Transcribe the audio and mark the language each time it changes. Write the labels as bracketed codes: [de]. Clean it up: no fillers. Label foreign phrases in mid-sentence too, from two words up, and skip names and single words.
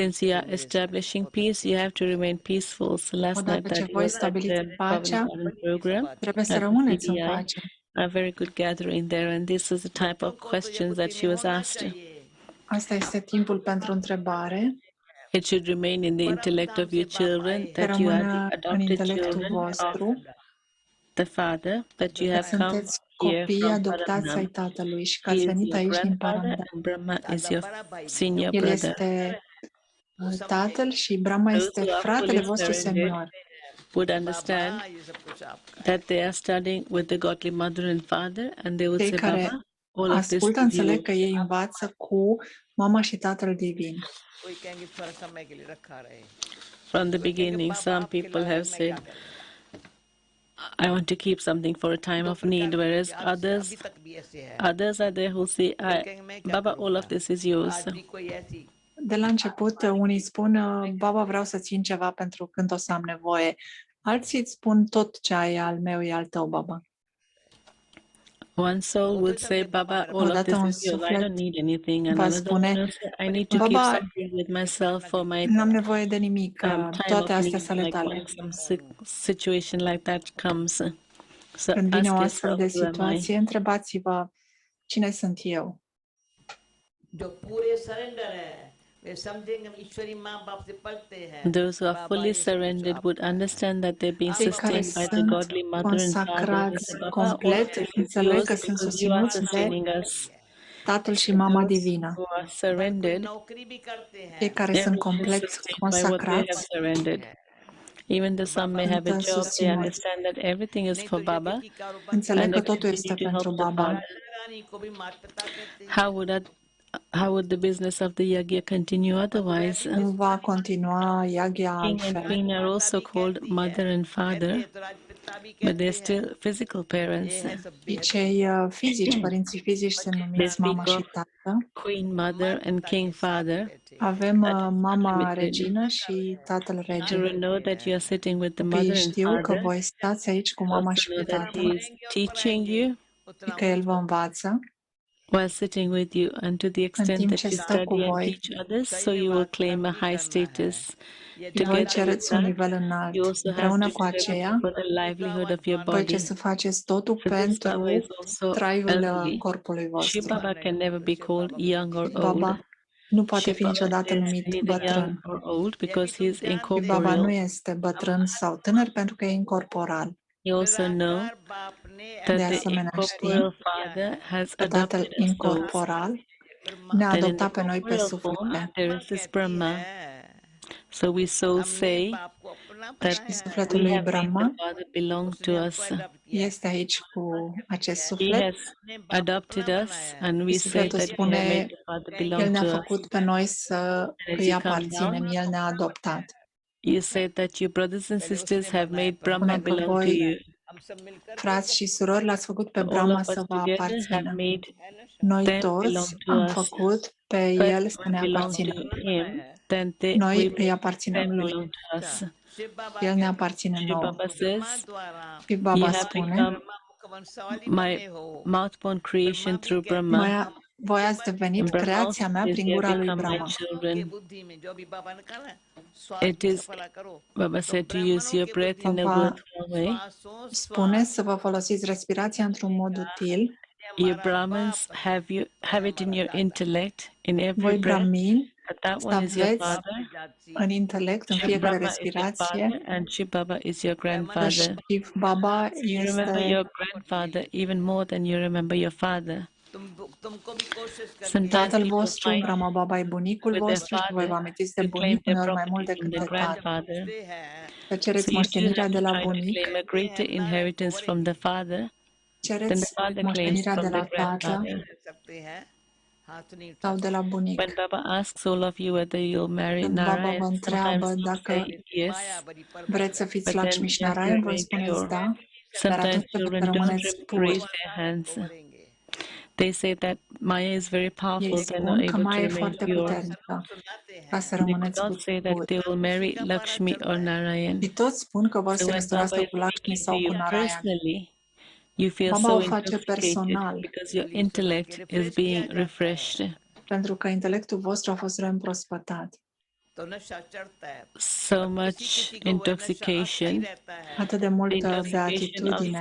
[en] Since you are establishing peace, you have to remain peaceful. So last night [ro] Odată ce [en] that [ro] voi [en] was at [ro] stabiliți [en] the [ro] pacea, [en] Pavan program [ro] trebuie să [en] at the [ro] rămâneți în [en] CDI, [ro] pace. [en] a very good gathering there, and this is the type of questions that she was asked. [ro] Asta este timpul pentru întrebare. [en] It should remain in the intellect of your children [ro] Să [en] that you are [ro] rămână [en] the [ro] în [en] adopted [ro] intelectul [en] children of [ro] vostru [en] the Father, that you [ro] că [en] have come [ro] sunteți [en] here [ro] copii [en] from [ro] adoptați ai [en] Paramdam. [ro] Tatălui și că [en] He [ro] ați [en] is [ro] venit [en] your [ro] aici din [en] grandfather [ro] Paramdam. [en] and Brahma is your senior [ro] El [en] brother. [ro] este Tatăl și Brahma [en] Those [ro] este [en] who are [ro] fratele [en] fully [ro] vostru [en] surrendered [ro] senior. [en] would understand that they are studying with the godly mother and father, and they would [ro] Cei [en] say, [ro] care [en] Baba, all of this [ro] ascultă [en] is [ro] înțeleg [en] yours. [ro] că ei învață cu mama și Tatăl Divin. [hi] कोई कहेंगे थोड़ा समय के लिए रखा रहे [en] From the beginning, some people have said, I want to keep something for a time of need, whereas [hi] अभी तक भी ऐसे है [en] others are there who say, Baba, all of this is yours. [hi] आज भी कोई ऐसी [ro] De la început, unii spun, Baba, vreau să țin ceva pentru când o să am nevoie. Alții îți spun, tot ce ai al meu e al tău, Baba. [en] One soul would say, Baba, all of [ro] Odată un [en] this is yours. I [ro] suflet [en] don't need anything. And [ro] va [en] another one [ro] spune, [en] will say, I need to keep [ro] Baba, [en] something with myself for my [ro] n-am nevoie de nimic, [en] time [ro] toate [en] of [ro] astea [en] need, [ro] sunt ale [en] like [ro] tale. [en] when some situation like that comes. So [ro] Când vine [en] ask [ro] o astfel de [en] yourself, who am I? [ro] situație, întrebați-vă, cine sunt eu? [hi] जो पूरे सरेंडर है वे समझेंगे हम ईश्वरी माँ बाप से पढ़ते हैं [en] Those who are fully surrendered would understand that they're being [ro] Cei care [en] sustained by the [ro] sunt [en] godly mother and father. [ro] consacrați [en] They say, Baba, [ro] complet, [en] all of this is [ro] înțeleg [en] yours [ro] că sunt [en] because you are [ro] susținuți de [en] sustaining us. [ro] Tatăl și Mama Divină. [en] Who are surrendered, [hi] नौकरी भी करते हैं [ro] Cei care sunt [en] everyone is [ro] complet [en] sustained by what they have [ro] consacrați [en] surrendered. Even though some may have a [ro] sunt [en] job, they [ro] susținuți. [en] understand that everything is for Baba, [ro] Înțeleg [en] and [ro] că [en] they [ro] totul este [en] continue to [ro] pentru [en] help the [ro] Baba. [en] Father. How would the business of the yagya continue otherwise? [ro] Cum va continua Yagya [en] King and [ro] altfel? [en] queen are also called mother and father, but they're still physical parents. [ro] Și cei fizici, părinții fizici se numiți mama și tată. [en] Queen mother and king father. [ro] Avem mama regină și tatăl regin. [en] Children know that you are sitting with the [ro] Copiii [en] mother and [ro] știu că [en] father. [ro] voi stați aici cu mama [en] Also [ro] și [en] know [ro] cu [en] that he [ro] tatăl [en] is teaching you [ro] și că El vă învață [en] while sitting with you, and to the extent [ro] timp [en] that [ro] ce [en] you [ro] stă cu [en] study and [ro] voi. [en] teach others, so you will claim a high status. [ro] Și voi [en] Together with [ro] cereți un [en] that, [ro] nivel înalt. [en] you also have [ro] Împreună [en] to [ro] cu [en] do [ro] aceea, [en] everything for the livelihood of your [ro] voi [en] body. [ro] ce să faceți totul [en] So this Baba [ro] pentru [en] is also [ro] traiul [en] elderly. [ro] corpului [en] Shi [ro] vostru. [en] Baba can never be called young or old. [ro] Baba nu poate [en] Shi [ro] fi [en] Baba [ro] niciodată [en] is [ro] numit [en] neither young [ro] bătrân. [en] or old because he is [ro] Și Baba [en] incorporeal. [ro] nu este bătrân sau tânăr pentru că e incorporal. [en] You also know [ro] De [en] that the [ro] asemenea știm [en] incorporeal Father has [ro] că Tatăl [en] adopted us souls. [ro] incorporal ne-a [en] Then in the [ro] adoptat pe noi pe [en] corporeal form, [ro] suflete. [en] there is this Brahma. So we souls say that [ro] Sufletul [en] we [ro] lui [en] have made the [ro] Brahma [en] Father belong to us. [ro] este aici cu acest [en] He [ro] suflet. [en] has adopted us, and we [ro] Și [en] say [ro] sufletul [en] that we have [ro] spune, [en] made the Father [ro] El [en] belong [ro] ne-a [en] to us. [ro] făcut pe noi să [en] And as [ro] îi [en] you come [ro] aparținem, [en] down, [ro] El ne-a adoptat. [en] you say that your brothers and sisters have made Brahma [ro] Spune că [en] belong to [ro] voi, [en] you. [ro] frați și surori, l-ați făcut pe [en] All [ro] Brahma [en] of us [ro] să vă [en] together have [ro] aparțină. [en] made [ro] Noi [en] them [ro] toți [en] belong to [ro] am [en] us. [ro] făcut pe [en] First, [ro] El să [en] we [ro] ne [en] belong to [ro] aparțină. [en] Him, then we [ro] Noi îi [en] make [ro] aparținem [en] them [ro] Lui. [en] belong to us. [ro] El ne aparține [en] Shi [ro] nouă. [en] Baba says, [ro] Și [en] you [ro] Baba [en] have [ro] spune, [en] become my mouth-born creation through Brahma. [ro] voi ați devenit [en] And Brahma [ro] creația mea [en] says, [ro] prin [en] you [ro] gura [en] have [ro] lui [en] become my [ro] Brahma. [en] children. It is, Baba said, to use your breath in a [ro] Baba [en] worthwhile way. [ro] Spune să vă folosiți respirația într-un mod util. [en] You Brahmins have it in your intellect, in every [ro] Voi [en] breath, [ro] brahmini [en] But that [ro] să [en] one is your [ro] aveți [en] father. [ro] în intelect, în [en] Shiv [ro] fiecare [en] Brahma is your [ro] respirație, [en] father, and Shiv Baba is your [ro] că [en] grandfather. [ro] Shiv Baba [en] You remember [ro] este [en] your grandfather even more than you remember your father. [hi] तुमको भी कोशिश करके [en] Sometimes [ro] tatăl [en] people [ro] vostru, [en] find [ro] Brahma Baba e bunicul [en] with their [ro] vostru și voi vă [en] father [ro] amintiți de [en] to claim [ro] bunic [en] their [ro] uneori mai mult [en] property from [ro] decât [en] the [ro] de tată. [en] grandfather. [ro] Să [en] So [ro] cereți [en] if you [ro] moștenirea [en] have [ro] de [en] to [ro] la [en] try to [ro] bunic, [en] claim a greater inheritance from the father, then the [ro] cereți [en] father claims [ro] moștenirea [en] from [ro] de [en] the [ro] la tată [en] grandfather. [ro] sau de la bunic. [en] When Baba asks all of you whether you'll marry [ro] Când Baba vă [en] Narayan, [ro] întreabă [en] sometimes you [ro] dacă [en] say yes, [ro] vreți să fiți [en] but [ro] Lakshmi [en] then [ro] și [en] just [ro] Narayan, voi [en] remain [ro] spuneți [en] pure. [ro] da, dar [en] Sometimes [ro] atunci când [en] children don't [ro] rămâneți puri, [en] raise their hands. They say that Maya is very [ro] ei [en] powerful, they're not [ro] spun că [en] able to [ro] mai e [en] remain [ro] foarte [en] pure. [ro] puternică ca să [en] They do [ro] rămâneți [en] not say that [ro] puri. [en] they will marry Lakshmi or Narayan. [ro] Și toți spun că vor [en] So [ro] să [en] when Baba [ro] răsturască [en] is [ro] cu Lakshmi [en] speaking to [ro] sau cu [en] you [ro] Narayan. [en] personally, you feel [ro] Baba [en] so [ro] o face [en] intoxicated [ro] personal, [en] because your intellect is being refreshed. [ro] pentru că intelectul vostru a fost reîmprospătat. [en] So much intoxication. [ro] Atât de [en] The [ro] multă [en] intoxication of [ro] beatitudine,